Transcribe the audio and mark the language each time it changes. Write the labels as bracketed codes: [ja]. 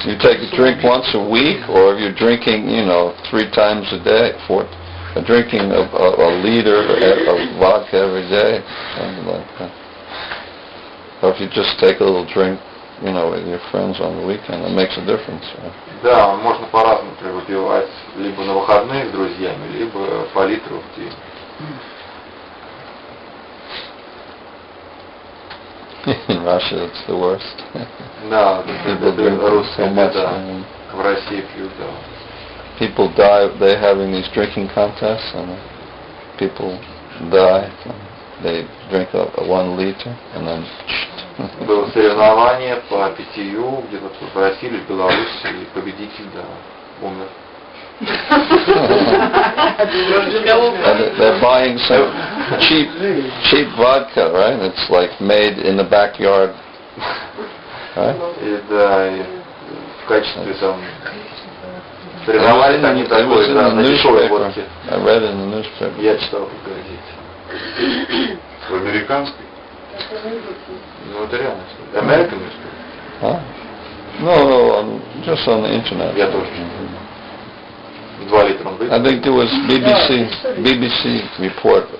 [en] You take a drink once a week, or if you're drinking, 3 times a day, drinking a liter of vodka every day, something like that. Or if you just take a little drink, with your friends on the weekend, it makes a difference. Right? [ru] Да, можно по-разному выпивать, либо на выходные с друзьями, либо по литру в день. [en] In Russia, it's the worst. [ru] Да, [en] People drink so much. [ru] В России пьют, да. [en] People die. They're having these drinking contests, and people die. They drink 1 liter, and then. [ru] Было соревнование по питью где-то в России или в Беларуси, и победитель, да, умер. [en] They're buying some cheap vodka, right? It's like made in the backyard, right? [ru] И да, и в качестве там соревновались они такой, да, на дешевой водке. [en] I read it in the newspaper. [ru] Я читал в газете. В американской? Ну это реальность. [en] American newspaper. Huh? No, just on the internet. [ru] Я тоже. 2 литра он выпил. [en] I think it was BBC report.